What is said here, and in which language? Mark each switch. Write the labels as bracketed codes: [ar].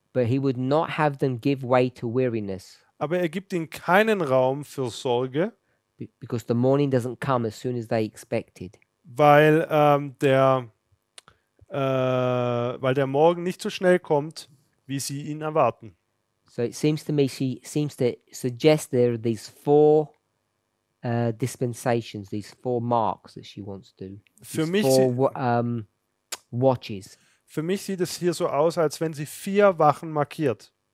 [en] but he would not have them give way to weariness, [de] Aber er gibt ihnen keinen Raum für Sorge, [en] because the morning doesn't come as soon as they expected. [de] weil der Morgen nicht so schnell kommt, wie sie ihn erwarten. [en] So it seems to me she seems to suggest there are these four dispensations, these four marks that she wants to do. [de] Für [en] These [de] mich, [en] four watches. [de] für mich sieht es hier so aus, als wenn sie 4 Wachen markiert.